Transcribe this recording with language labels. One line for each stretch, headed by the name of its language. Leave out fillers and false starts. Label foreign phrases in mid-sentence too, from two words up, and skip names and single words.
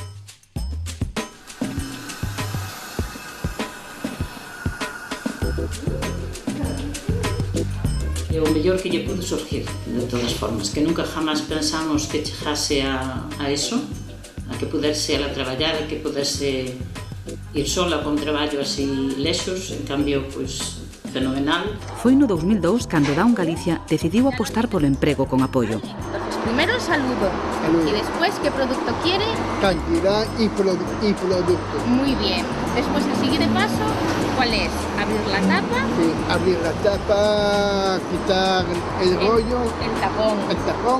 Galician: É o mellor que lle pudo surgir, de todas formas, que nunca jamás pensamos que chegase a eso, a que puderse ela traballar, a que puderse ir sola con traballo así lexos, en cambio, pois, fenomenal. Foi no 2002 cando Down Galicia decidiu apostar polo emprego con apoio.
Spanish: Entonces, primero el saludo. Y después, ¿qué producto quiere? Cantidad y producto. Muy bien. Después, el siguiente paso, ¿cuál es? Abrir la tapa. Sí, abrir la tapa, quitar el rollo. El tapón. El tapón.